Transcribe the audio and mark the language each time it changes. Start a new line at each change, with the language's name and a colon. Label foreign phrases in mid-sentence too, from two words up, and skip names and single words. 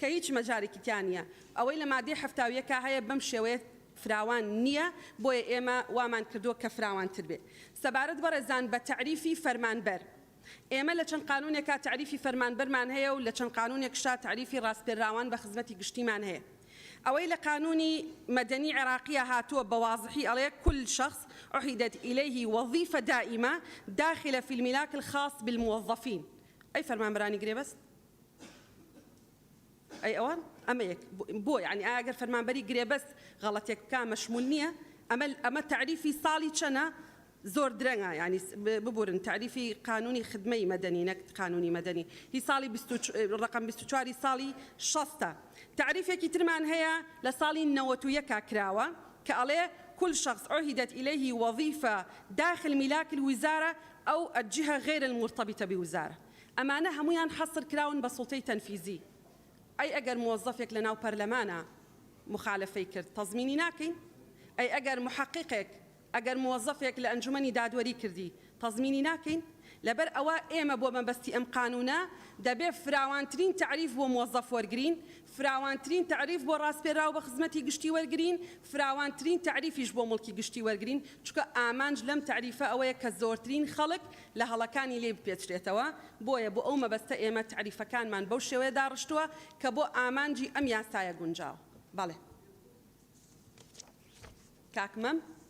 Central Kurdish: هیچ مەجارێکی تیان نییە ئەوەی لە مادەی هەفتاویەکە هەیە بەم شێوەیە فراوان نییە بۆیە ئێمە وامان کردووە کە فراوانتر بێ سەبارەت بەڕێزان بە تعریفی فەرمانبەر ئێمە لە چەند قانونێکا تعریفی فەرمانبەرمان هەیە و لە چەند قانونێکشا تعریفی ڕاستپێراوان بە خزمەتی گشتیمان هەیە ئەوەی لە قانونی مەدەنی عێراقیە هاتووە بەواضحی ئەڵێ
Arabic: كل شخص عهدت إليه وظيفة دائمة داخل في الملاك الخاص بالموظفين
Central Kurdish: أي فرمانبەرانی گرێ بەست أي ئەوان ئەمە یەک بۆ یعنی ئەگەر فەرمانبەری گرێ بەست غەڵەتێک بکا مەشمول نییە ئەمە تعریفی ساڵی چەنە زۆر درەنگە ینی ببورن تعریفی قانونی خدمەی مەدەنی نەک قانونی مەدەنی هی ساڵی ڕقم 24 ساڵی 60 تعریفێکی ترمان هەیە لە ساڵی 91 کراوە کە ئەڵێ
Arabic: كل شخص عهدت إليه وظيفة داخل ملاك الوزارة أو الجهة غير المرتبطة بوزارة
Central Kurdish: ئەمانە هەمویان حەصر کراون بە سوڵتەی تەنفیزی ئەی ئەگەر موظفێک لە ناو پەرلەمانە مخالفەی کرد تەزمینی ناکەین ئەی ئەگەر محققێک ئەگەر موظفێک لە ئەنجومەنی دادوەری کردی تەزمینی ناکەین لەبەر ئەوە ئێمە بۆ مەبەستی ئەم قانونە دەبێت فراوانترین تعریف بۆ موظف وەرگرین فراوانترین تعریف بۆ ڕاستپێراو بە خزمەتی گشتی وەرگرین فراوانترین تعریفیش بۆ مڵکی گشتی وەرگرین چونکە ئامانج لەم تعریفە ئەوەیە کە زۆرترین خەڵک لە هەڵەکانی لێ بپێچرێتەوە بۆیە بۆ ئەو مەبەستە ئێمە تعریفەکانمان بەو شێوەیە داڕشتووە کە بۆ ئامانجی ئەم یاسایە گونجاوە بەڵێ کاکمەم